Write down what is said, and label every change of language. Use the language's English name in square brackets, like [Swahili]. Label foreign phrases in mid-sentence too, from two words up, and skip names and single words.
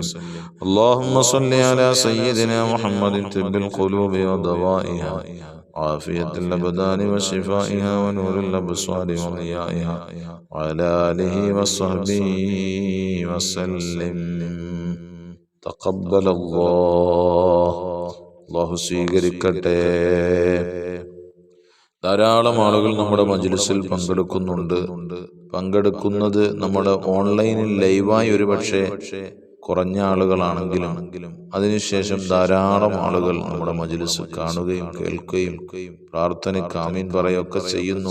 [Arabic] اللهم صل على سيدنا محمد طب القلوب ودوائها وعافية الأبدان وشفائها ونور الأبصار وضيائها وعلى آله وصحبه وسلم. تقبل الله. [Malayalam] അല്ലാഹു സ്വീകരിക്കട്ടെ. ധാരാളം ആളുകൾ നമ്മുടെ മജ്‌ലിസിൽ പങ്കെടുക്കുന്നത് നമ്മുടെ ഓൺലൈനിൽ ലൈവായി ഒരുപക്ഷെ കുറഞ്ഞ ആളുകളാണെങ്കിലും അതിനുശേഷം ധാരാളം ആളുകൾ നമ്മുടെ മജ്‌ലിസ് കാണുകയും കേൾക്കുകയും പ്രാർത്ഥനയ്ക്ക് ആമീൻ പറയുകയൊക്കെ ചെയ്യുന്നു.